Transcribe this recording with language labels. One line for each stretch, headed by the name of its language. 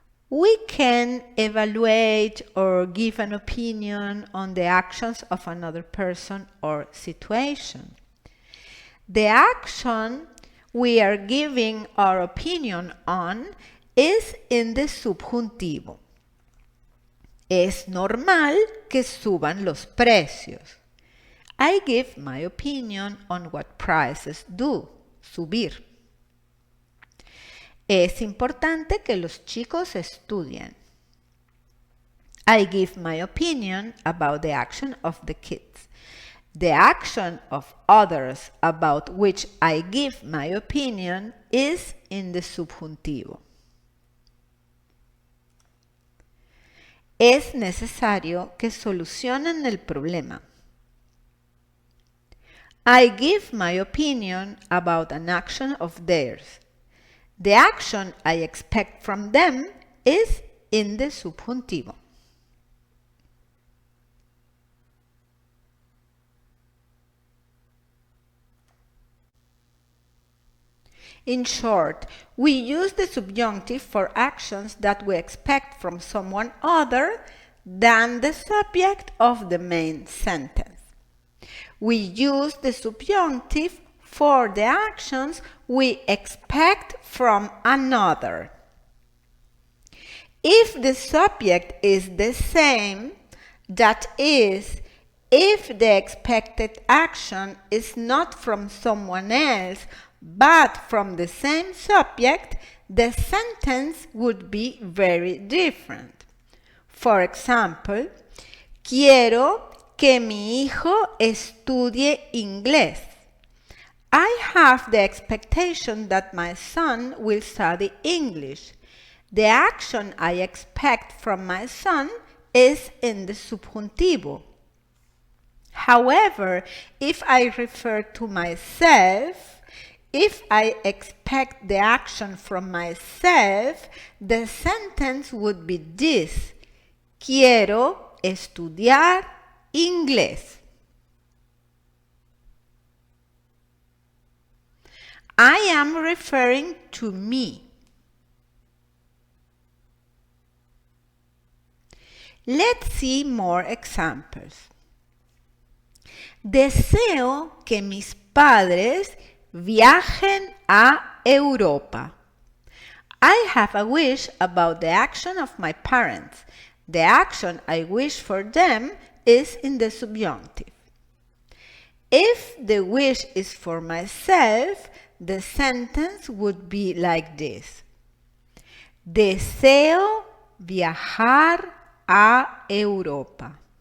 English: We can evaluate or give an opinion on the actions of another person or situation. The action we are giving our opinion on is in the subjuntivo.
Spanish: Es normal que suban los precios.
English: I give my opinion on what prices do, subir.
Spanish: Es importante que los chicos estudien.
English: I give my opinion about the action of the kids. The action of others about which I give my opinion is in the subjuntivo.
Spanish: Es necesario que solucionen el problema.
English: I give my opinion about an action of theirs. The action I expect from them is in the subjuntivo. In short, we use the subjunctive for actions that we expect from someone other than the subject of the main sentence. We use the subjunctive for the actions we expect from another. If the subject is the same, that is, if the expected action is not from someone else, but from the same subject, the sentence would be very different. For example,
Spanish: quiero que mi hijo estudie inglés.
English: I have the expectation that my son will study English. The action I expect from my son is in the subjuntivo. However, if I refer to myself, if I expect the action from myself, the sentence would be this:
Spanish: quiero estudiar inglés.
English: I am referring to me. Let's see more examples.
Spanish: Deseo que mis padres viajen a Europa.
English: I have a wish about the action of my parents. The action I wish for them is in the subjunctive. If the wish is for myself, the sentence would be like this:
Spanish: Deseo viajar a Europa.